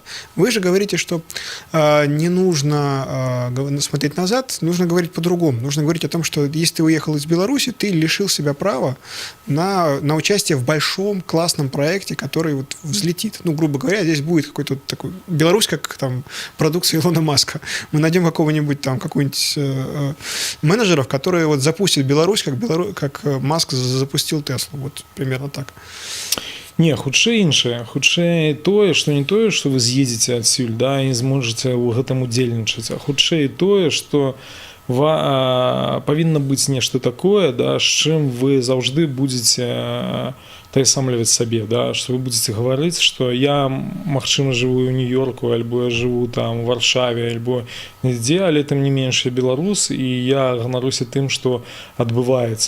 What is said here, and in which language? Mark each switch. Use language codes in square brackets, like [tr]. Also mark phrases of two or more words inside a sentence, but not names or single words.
[ru] Вы же говорите, что не нужно смотреть назад, нужно говорить по-другому, нужно говорить о том, что если ты уехал из Беларуси, ты лишил себя права на участие в большом, классном проекте, который вот взлетит. Ну, грубо говоря, здесь будет какой-то такой Беларусь, как там продукция Илона Маска. Мы найдем какого-нибудь там, какого-нибудь менеджеров, которые вот запустят Беларусь, как Маск запустил Теслу. Вот примерно так. [be] Не, хутчэй іншае. Хутчэй тое, што не тое, што вы з'едзеце адсюль, да, і не зможаце ў гэтым удзельнічаць, а хутчэй тое, што павінна быць нешта такое, да, з чым вы заўжды будзеце тайсамліваць сабе, да, што вы будзеце гаварыць, што я, магчыма, жыву ў Нью-Йорку, альбо я жыву там у Варшаве, альбо нідзе, але тым не менш я беларус, і я ганаруся тым, што адбываецца.